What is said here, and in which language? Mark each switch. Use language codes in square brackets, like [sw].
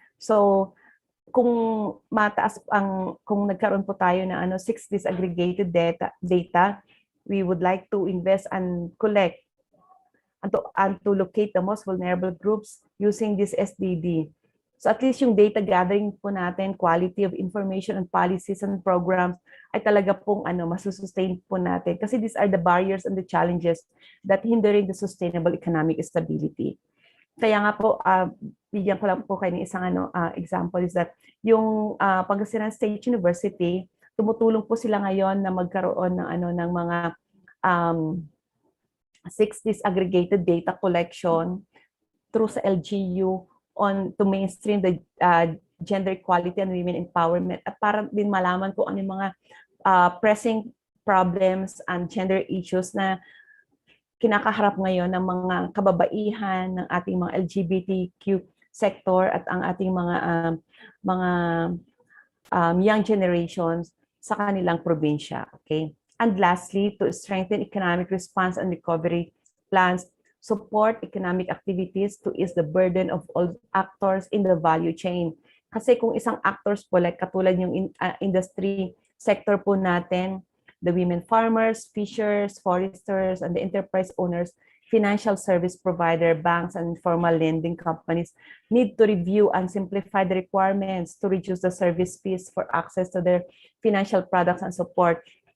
[en] So, kung nagkaroon po tayo na 6 disaggregated data, we would like to invest and collect and to locate the most vulnerable groups using this SDD. [tl] So at least yung data gathering po natin, quality of information and policies and programs ay talaga pong masusustain po natin. [en] Kasi these are the barriers and the challenges that hindering the sustainable economic stability. [tl] Kaya nga po, bigyan ko lang po kayo ng isang example is that yung Pangasinan State University, tumutulong po sila ngayon na magkaroon ng mga 6 disaggregated data collection through sa LGU to mainstream the gender equality and women empowerment at para din malaman kung ano yung mga pressing problems and gender issues na kinakaharap ngayon ng mga kababaihan, ng ating mga LGBTQ sector at ang ating mga young generations sa kanilang probinsya. Okay? [en] And lastly, to strengthen economic response and recovery plans, support economic activities to ease the burden of all actors in the value chain. Kasi kung isang actors po, like katulad yung industry sector po natin, the women farmers, fishers, foresters, and the enterprise owners, financial service provider, banks, and informal lending companies need to review and simplify the requirements to reduce the service fees for access to their financial products and support.